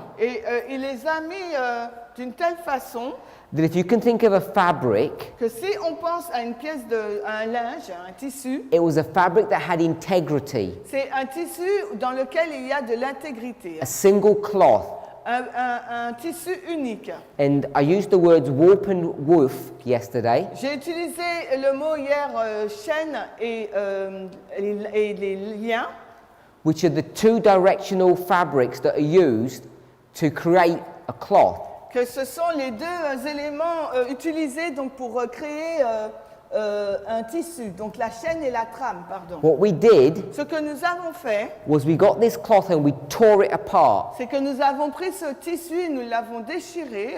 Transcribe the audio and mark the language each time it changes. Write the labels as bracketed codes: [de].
[fr] Et il les a mis d'une telle façon [en] that if you can think of a fabric, [fr] que si on pense à une pièce à un linge, à un tissu, [en] it was a fabric that had integrity, [fr] c'est un tissu dans lequel il y a de l'intégrité, [en] a single cloth. [fr] un tissu unique. [en] And I used the words warp and woof yesterday. [fr] J'ai utilisé le mot hier chaîne et les liens, [en] Which are the two directional fabrics that are used to create a cloth. [fr] que ce sont les deux éléments utilisés donc, pour créer un tissu, donc la chaîne et la trame, pardon. [en] What we did [fr] Ce que nous avons fait, [en] was we got this cloth and we tore it apart. [fr] c'est que nous avons pris ce tissu et nous l'avons déchiré,